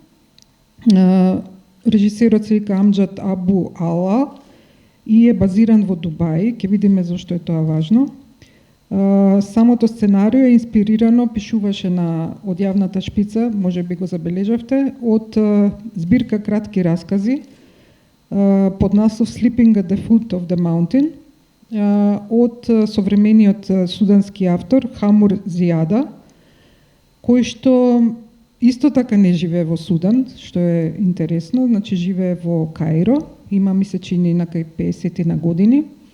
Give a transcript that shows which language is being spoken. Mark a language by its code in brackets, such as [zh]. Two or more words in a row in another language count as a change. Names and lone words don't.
[mk] Режисерот се вика Амџад Абу Ала и е базиран во Дубај. Ќе видиме зашто е тоа важно. Самото сценарио е инспирирано, пишуваше од јавната шпица, може би го забележавте, од збирка кратки раскази под наслов Sleeping at the Foot of the Mountain од современиот судански автор Хамур Зијада, кој што исто така не живее во Судан, што е интересно, значи живее во Каиро, има ми се чини на кај 50 на години.